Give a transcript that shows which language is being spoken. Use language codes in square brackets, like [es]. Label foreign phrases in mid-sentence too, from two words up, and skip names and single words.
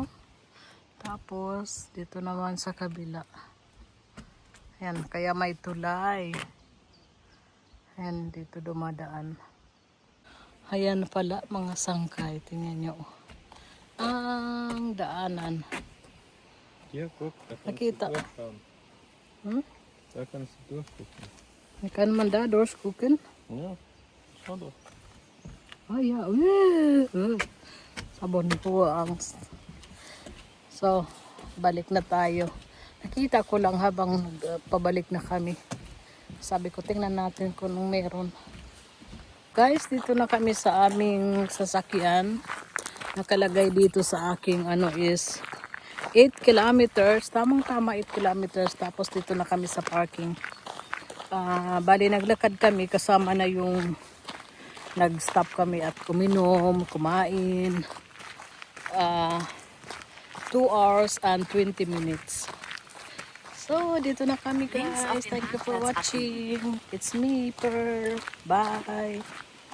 [tl] Tapos, dito naman sa kabila. Ayan, kaya may tulay. Ayan, dito dumadaan. Ayan pala, mga sangkay. Tingnan nyo. Ang daanan. [de] Hier, guck, da kannst [tl] Nakita. [de] du durchschauen. Da kannst du durchgucken. Kan man da durchgucken? Ja, schau doch. Ja. [tl] Sabon po ang... So, balik na tayo. Nakita ko lang habang pabalik na kami. Sabi ko, tingnan natin kung anong meron. Guys, dito na kami sa aming sasakyan. Nakalagay dito sa aking is 8 kilometers. Tamang-tama 8 kilometers. Tapos dito na kami sa parking. Bali, naglakad kami. Kasama na yung nag-stop kami at kuminom, kumain. [en] 2 hours and 20 minutes. [tl] So, dito na kami guys. [en] Thank you for watching. It's me, Pearl. Bye.